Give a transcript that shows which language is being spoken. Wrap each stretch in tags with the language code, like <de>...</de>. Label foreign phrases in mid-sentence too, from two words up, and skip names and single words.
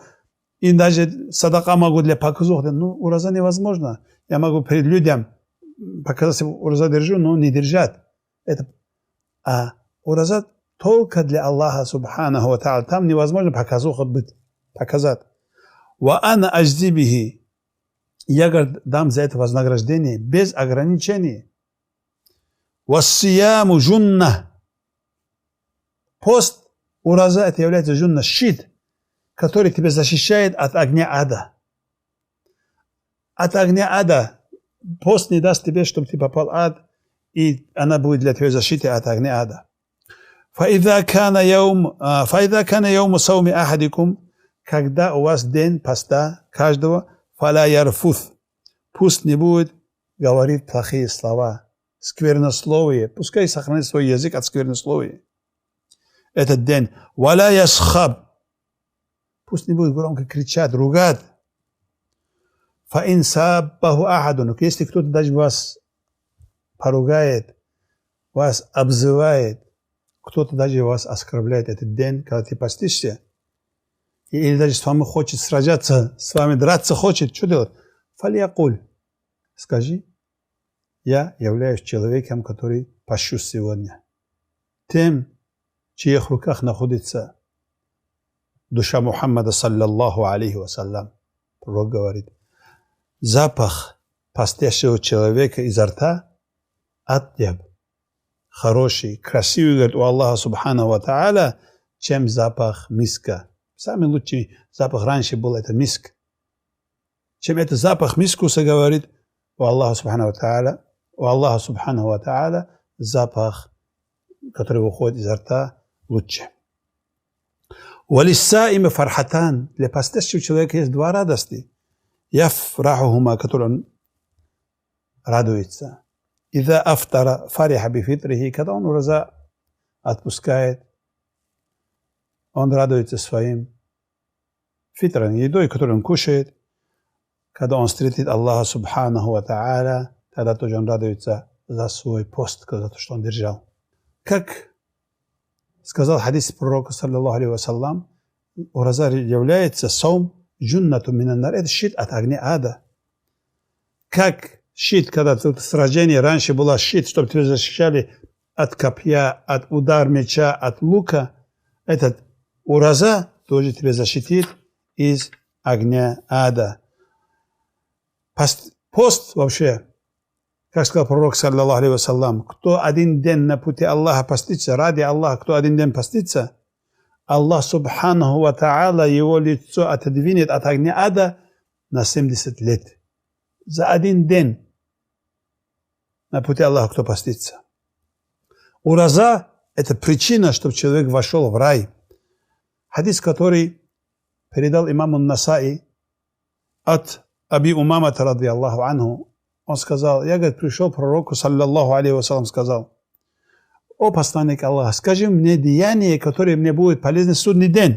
<ru>И даже садака могу для показуху делать. Ну, ураза невозможно. Я могу перед людьми показать, ураза держу, но не держать. А ураза только для Аллаха</ru> <ar>سبحانه وتعالى.</ar> <ru>Там невозможно показуху быть, показать.</ru> <ar>وأنا أجزي به.</ar> <ru>я, говорит, дам за это вознаграждение без ограничений.</ru> <ar>والصيام جنة.</ar> <ru>Пост, ураза, это является джунна, щит, который тебя защищает от огня ада. От огня ада. Пост не даст тебе, чтобы ты попал в ад, и она будет для тебя защитой от огня ада.</ru> <ar>فإذا كان يوم صوم أحدكم,</ar> <ru>когда у вас день поста каждого,</ru> <ar>فلا يرفث,</ar> <ru>пусть не будет говорить плохие слова, сквернословие, пускай сохранит свой язык от сквернословия. Этот день.</ru> <ar>ولا يسخب,</ar> <ru>пусть не будет громко кричать, ругать.</ru> <ar>فإن سابه أحد,</ar> <ru>если кто-то даже вас поругает, вас обзывает, кто-то даже вас оскорбляет этот день, когда ты постишься, или даже с вами хочет сражаться, с вами драться хочет, что делать? Фалиякуль. Скажи, я являюсь человеком, который пощу сегодня. Тем, в чьих руках находится душа Мухаммада,</ru> <ar>صلى الله عليه وسلم.</ar> <ru>Пророк говорит, запах постящего человека изо рта атяб. Хороший, красивый, говорит, у Аллаха</ru> <ar>سبحانه وتعالى,</ar> <ru>чем запах миска. Самый лучший запах раньше был это миск. Чем это запах мискуса, говорит, у Аллаха</ru> <ar>سبحانه وتعالى,</ar> <ru>запах, который выходит изо рта, лучше.</ru> <ar>وللصائم فرحتان,</ar> <ru>для постящего человека есть два радости. Яфрахухума, который он радуется.</ru> <ar>إذا أفطر فرح بفطره,</ar> <ru>когда он ураза отпускает, он радуется своим фитром, едой, которую он кушает. Когда он встретит Аллаха</ru> <ar>سبحانه وتعالى,</ar> <ru>тогда тоже он радуется за свой пост, за то, что он держал. Как сказал хадис пророка,</ru> <ar>صلى الله عليه وسلم,</ar> <ru>ураза является</ru> <ar>صوم جنة من النار,</ar> <ru>это щит от огня ада. Как щит, когда тут сражение, раньше было щит, чтобы тебя защищали от копья, от удара меча, от лука. Этот ураза тоже тебя защитит из огня ада. Пост вообще, как сказал пророк,</ru> <ar>صلى الله عليه وسلم,</ar> <ru>кто один день на пути Аллаха постится, ради Аллаха, кто один день постится, Аллах</ru> <ar>سبحانه وتعالى</ar> <ru>его лицо отодвинет от огня ада на 70 лет. За один день на пути Аллаха, кто постится. Ураза – это причина, чтобы человек вошел в рай. Хадис, который передал имам ан-Насаи от Аби Умамата,</ru> <ar>رضي الله عنه,</ar> <ru>он сказал, я, говорит, пришел к пророку,</ru> <ar>صلى الله عليه وسلم,</ar> <ru>сказал, о посланник Аллаха, скажи мне деяние, которое мне будет полезно в судный день.</ru>